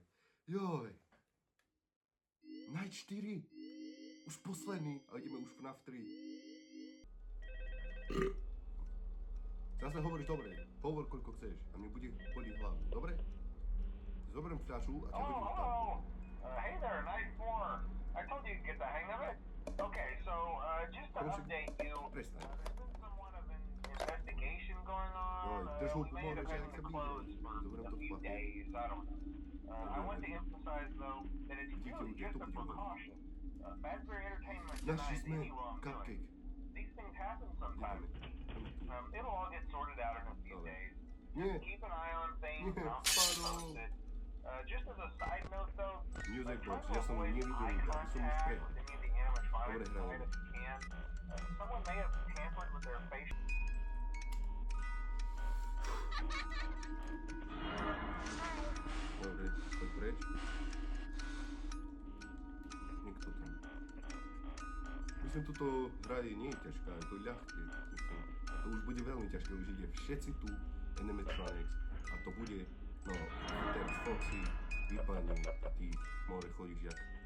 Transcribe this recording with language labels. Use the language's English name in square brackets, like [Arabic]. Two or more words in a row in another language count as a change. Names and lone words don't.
[Slovak] Joj. Night 4. Už posledný a ideme už FNAF 3. Zase hovoríš dobre. Hovor koľko chceš a mne bude boliť hlavu. Dobre? Zoberiem fľašu a ťa hodím tam. [English] Hey there, Night 4. I told you to get the hang of it. Okay, so just to update you, there's been somewhat of an investigation going on. We may end up having to close for a few days. I don't know. I want to emphasize though that it's really just a precaution. Fazbear Entertainment denies any wrongdoing. These things happen sometimes. It'll all get sorted out in a few days. [Slovak] Nie. [English] Keep an eye on things. I'll keep posted. Just as a side note though, Music try box, to [Slovak] ja som [English] avoid [Slovak] nevidel, [English] eye [Slovak] ja som už [English] contact [Slovak] pred. [English] with any of the animatronics [Slovak] Dobre [English] the way [Slovak] hrajú. [English] that you can. Someone may have tampered with their facial. [Slovak] Dobre, poď preč. Nikto tam. Myslím, tuto hra nie je ťažká, je to ľahké. Myslím. A to už bude veľmi ťažké, už ide všetci tu animatronics a to bude, no, ten Foxy vypadne a ty more chodíš jak.